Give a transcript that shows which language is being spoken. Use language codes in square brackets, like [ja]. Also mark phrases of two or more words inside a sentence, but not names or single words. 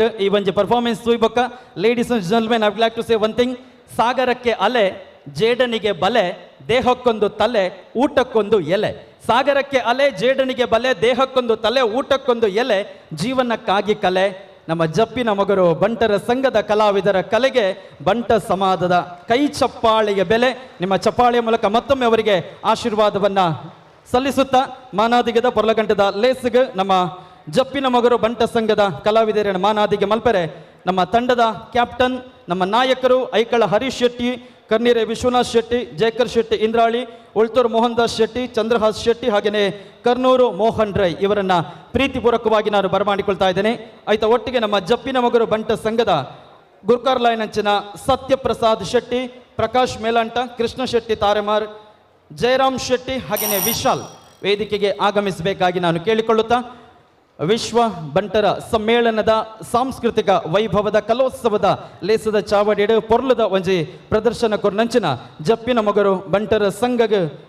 [tcy] ಈ ಒಂಜಿ ಪರ್ಫಾರ್ಮೆನ್ಸ್ ತೂಯ್ಬೊಕ್ಕ [en] Ladies and gentlemen I would like to say one thing. [kn] ಸಾಗರಕ್ಕೆ ಅಲೆ, ಜೇಡನಿಗೆ ಬಲೆ, ದೇಹಕ್ಕೊಂದು ತಲೆ, ಊಟಕ್ಕೊಂದು ಎಲೆ. ಸಾಗರಕ್ಕೆ ಅಲೆ, ಜೇಡನಿಗೆ ಬಲೆ, ದೇಹಕ್ಕೊಂದು ತಲೆ, ಊಟಕ್ಕೊಂದು ಎಲೆ, ಜೀವನಕ್ಕಾಗಿ ಕಲೆ. ನಮ್ಮ ಜಪ್ಪಿನ ಮಗರು ಬಂಟರ ಸಂಘದ ಕಲಾವಿದರ ಕಲೆಗೆ ಬಂಟ ಸಮಾಜದ ಕೈ ಚಪ್ಪಾಳೆಗೆ ಬೆಲೆ. ನಿಮ್ಮ ಚಪ್ಪಾಳೆಯ ಮೂಲಕ ಮತ್ತೊಮ್ಮೆ ಅವರಿಗೆ ಆಶೀರ್ವಾದವನ್ನ ಸಲ್ಲಿಸುತ್ತಾ [tcy] ಮಾನಾದಿಗದ ಪೊರ್ಲಗಂಟದ ಲೇಸ್ಗೆ [kn] ನಮ್ಮ ಜಪ್ಪಿನ ಮಗರು ಬಂಟ ಸಂಘದ ಕಲಾವಿದರ [tcy] ಮಾನಾದಿಗೆ ಮಲ್ಪರೆ [kn] ನಮ್ಮ ತಂಡದ ಕ್ಯಾಪ್ಟನ್, ನಮ್ಮ ನಾಯಕರು ಐಕಳ ಹರೀಶ್ ಶೆಟ್ಟಿ, ಕರ್ನೀರೆ ವಿಶ್ವನಾಥ್ ಶೆಟ್ಟಿ, ಜಯಕರ್ ಶೆಟ್ಟಿ ಇಂದ್ರಾಳಿ, ಉಳ್ತೂರು ಮೋಹನ್ ದಾಸ್ ಶೆಟ್ಟಿ, ಚಂದ್ರಹಾಸ್ ಶೆಟ್ಟಿ, ಹಾಗೆಯೇ ಕರ್ನೂರು ಮೋಹನ್ ರೈ ಇವರನ್ನ ಪ್ರೀತಿಪೂರ್ವಕವಾಗಿ ನಾನು ಬರಮಾಡಿಕೊಳ್ತಾ ಇದ್ದೇನೆ. ಆಯ್ತಾ, ಒಟ್ಟಿಗೆ ನಮ್ಮ ಜಪ್ಪಿನ ಮಗರು ಬಂಟ ಸಂಘದ ಗುರ್ಕಾರ್ಲಾಯ್ನಂಚಿನ ಸತ್ಯಪ್ರಸಾದ್ ಶೆಟ್ಟಿ, ಪ್ರಕಾಶ್ ಮೇಲಾಂಟ, ಕೃಷ್ಣ ಶೆಟ್ಟಿ ತಾರೆಮಾರ್, ಜಯರಾಮ್ ಶೆಟ್ಟಿ ಹಾಗೆಯೇ ವಿಶಾಲ್ ವೇದಿಕೆಗೆ ಆಗಮಿಸಬೇಕಾಗಿ ನಾನು ಕೇಳಿಕೊಳ್ಳುತ್ತಾ, ವಿಶ್ವ ಬಂಟರ ಸಮ್ಮೇಳನದ ಸಾಂಸ್ಕೃತಿಕ ವೈಭವದ ಕಲೋತ್ಸವದ [tcy] ಲೇಸದ ಚಾವಡಿಯಡು ಪೊರ್ಲದ ಒಂಜಿ ಪ್ರದರ್ಶನ ಕೊರ್ನಂಚಿನ [kn] ಜಪ್ಪಿನ ಮಗರು ಬಂಟರ ಸಂಘಗೆ